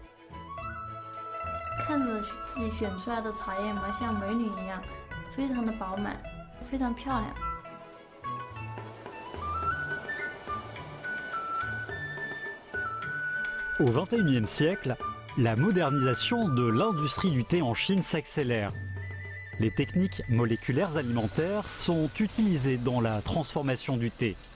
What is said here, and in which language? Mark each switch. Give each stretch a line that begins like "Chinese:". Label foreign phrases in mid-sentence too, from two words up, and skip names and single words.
Chinese: 看着自己选出来的茶叶嘛，像美女一样，非常的饱满，非常漂亮。
French: Au XXIe siècle, la modernisation de l'industrie du thé en Chine s'accélère. Les techniques moléculaires alimentaires sont utilisées dans la transformation du thé.